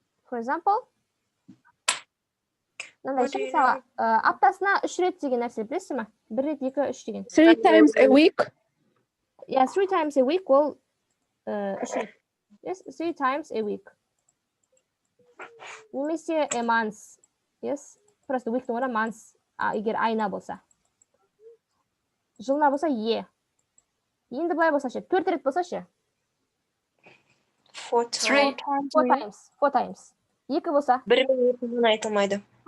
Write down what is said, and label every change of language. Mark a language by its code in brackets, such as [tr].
[en] For example, [kk] мынандай мысалы, аптасына 3 рет деген нәрсе білесіз ме? 1 рет, 2, 3 деген. [en] 3 times a week. Yeah, 3 times a week [kk] ол 3 рет. [en] Yes, 3 times a week. [kk] Немесе [en] a month. Yes, [kk] просто week'тің орнына month, егер айына болса. Жылына болса е. Енді былай болса ше, 4 рет болса ше. [en] 4 times. [kk] Екі болса. Бір мен екінің айтылмайды.